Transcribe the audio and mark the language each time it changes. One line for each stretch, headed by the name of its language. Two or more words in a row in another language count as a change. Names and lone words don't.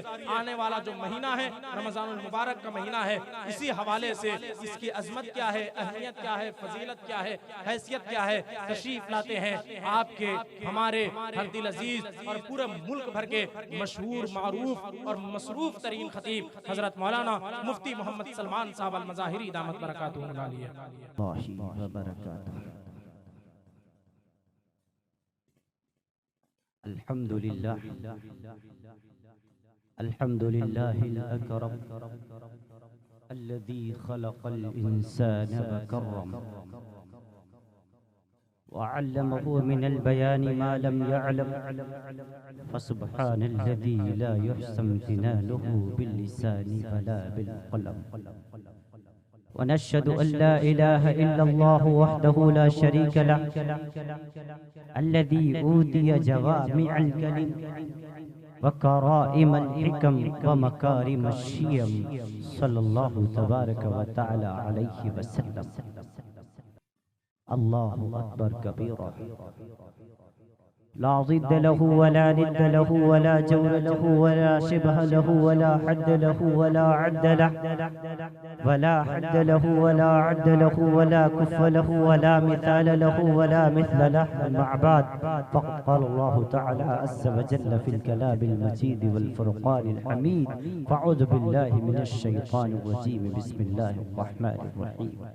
Hindi: आने वाला जो महीना है रमजानुल मुबारक का महीना है, इसी हवाले से इसकी अजमत क्या है, अहमियत क्या है, फजीलत क्या है, हैसियत क्या है, तशरीफ लाते हैं आपके हमारे हर दिल अजीज और पूरे मुल्क भर के मशहूर, मारूफ और मसरूफ तरीन खतीब हजरत मौलाना मुफ्ती मोहम्मद सलमान साहब अल मज़ाहिरी
Arabic: دامت بركاتهم العالية. الحمد لله الحمد لله الأكرم الذي خلق الإنسان وكرم وعلمه من البيان ما لم يعلم فسبحان الذي لا يحصى امتنانه باللسان ولا بالقلم ونشهد أن لا إله إلا الله وحده لا شريك له الذي أوتي جوامع الكلم وكرائم الحكم ومكارم الشيم صلى الله تبارك وتعالى عليه وسلم. الله أكبر كبيرا لا ضد له ولا ند له ولا جور له ولا شبه له ولا حد له ولا عد له ولا عد له ولا كفء له ولا مثال له ولا مثل له أما بعد فقد قال الله تعالى عز وجل في الكلام المجيد والفرقان الحميد فأعوذ بالله من الشيطان الرجيم بسم الله الرحمن الرحيم